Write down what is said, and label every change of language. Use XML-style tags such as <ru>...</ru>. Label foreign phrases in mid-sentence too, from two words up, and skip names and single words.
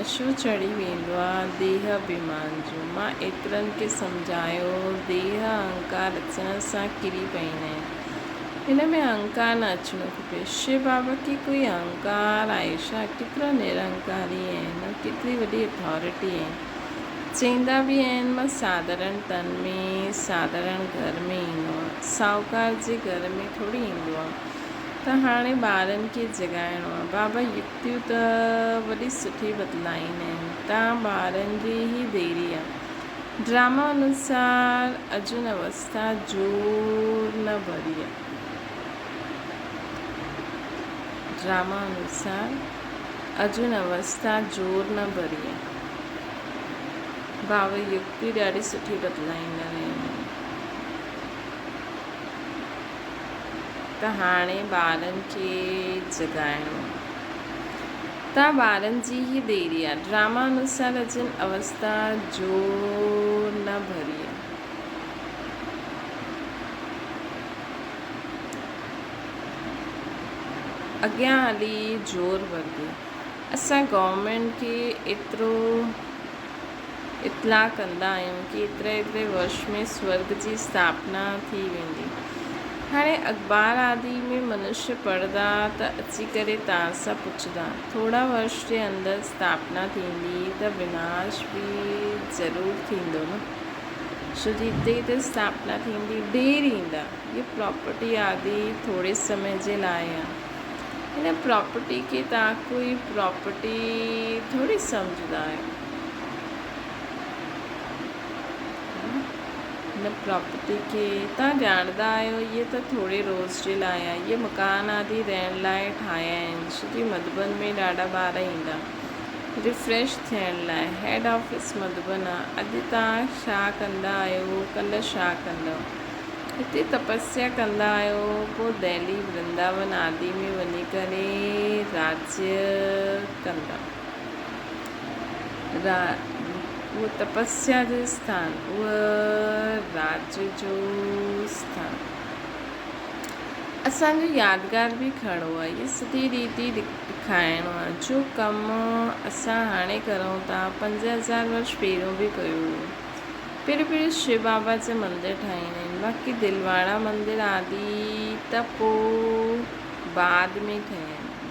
<sd>नशो चढ़ी वेंदो आहे देह अभिमान जो। मां एतिरनि खे सम्झायो, देह अहंकार अचण सां किरी पईंदा आहिनि। हिन में अहंकार न अचिणो खपे। शिव बाबा खे कोई अहंकार आहे छा? केतिरा निरंकारी आहिनि, केतिरी वॾी अथॉरिटी आहिनि। चईंदा बि आहिनि मां साधारण तन में साधारण घर में ईंदो आहे, साहूकार जे घर में थोरी ईंदो आहे। त हाणे ॿारनि खे जगाइणो आहे। बाबा युक्तियूं त वॾी सुठी बदलाईंदा आहिनि। तव्हां ॿारनि जी ई देरी आहे। ड्रामा अनुसार अर्जुन अवस्था जोर न भरी आहे। ड्रामा अनुसार अर्जुन अवस्था जोर न भरी आहे। बाबा युक्ति ॾाढी सुठी बदलाईंदा आहिनि। त हाणे ॿारनि खे जगाइणो। तव्हां ॿारनि जी ई देरी आहे। ड्रामा अनुसार अर्जुन अवस्था जोर न भरी आहे। अॻियां हली जोर भरंदी। असां गवर्नमेंट खे एतिरो इतला कंदा आहियूं कि एतिरे वर्ष में स्वर्ग जी स्थापना थी वेंदी। हाणे अख़बार आदि में मनुष्य पढ़ंदा त अची करे तव्हां सां पुछंदा थोरा वर्ष जे अंदरि स्थापना थींदी त विनाश बि ज़रूरु थींदो न। छो जी हिते स्थापना थींदी, ढेर ईंदा। ये प्रॉपर्टी आदि थोरे समय जे लाइ आहे। हिन प्रॉपर्टी खे तव्हां कोई प्रॉपर्टी थोरी सम्झंदा आहियो। हिन प्रॉपर्टी खे तव्हां ॼाणंदा आहियो इहे त थोरे रोज़ जे लाइ आहे। इहे मकान आदि रहण लाइ ठाहिया आहिनि। छो की मधुबन में ॾाढा ॿार ईंदा रिफ्रेश थियण लाइ।</sd> <en>head office</en> <sd>मधुबन आहे। अॼु तव्हां छा कंदा आहियो, कल्ह छा कंदव। हिते तपस्या कंदा आहियो, पोइ दिल्ली वृंदावन आदि में वञी करे राज्य कंदा। उहो तपस्या जो स्थान, उहो राज्य जो स्थान। असांजो यादगार बि खड़ो आहे। इहा सिधी रीति ॾेखारिणो आहे। जो कमु असां हाणे करूं था 5000 वर्ष पहिरियों बि कयो हुयो। पहिरियों शिव बाबा जा मंदर ठाहींदा आहिनि। बाक़ी दिलवाड़ा मंदर आदि त पोइ बाद में ठहिया आहिनि।</sd>